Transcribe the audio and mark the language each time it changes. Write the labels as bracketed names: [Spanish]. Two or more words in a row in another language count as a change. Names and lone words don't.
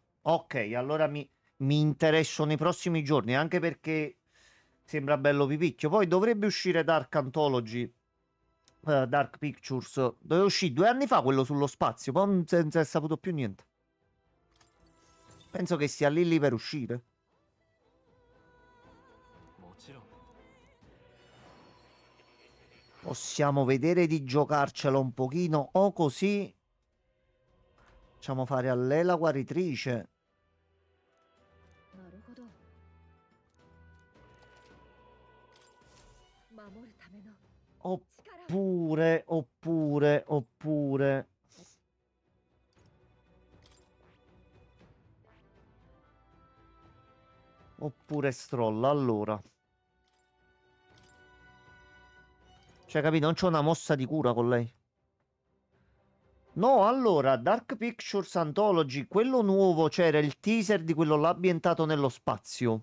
[Italian] Ok, allora mi interesso nei prossimi giorni, anche perché sembra bello pipicchio. Poi dovrebbe uscire Dark Anthology, Dark Pictures. Doveva uscire 2 anni fa quello sullo spazio, poi non si è saputo più niente. Penso che sia lì lì per uscire. [Japanese] もちろん [Italian] Possiamo vedere di giocarcelo un pochino o così. Facciamo fare a lei la guaritrice. [Japanese] なるほど守るための力を [Italian] Oppure. Oppure Stroll, allora. Cioè, capito? Non c'è una mossa di cura con lei. No, allora, Dark Pictures Anthology, quello nuovo, c'era il teaser di quello là ambientato nello spazio.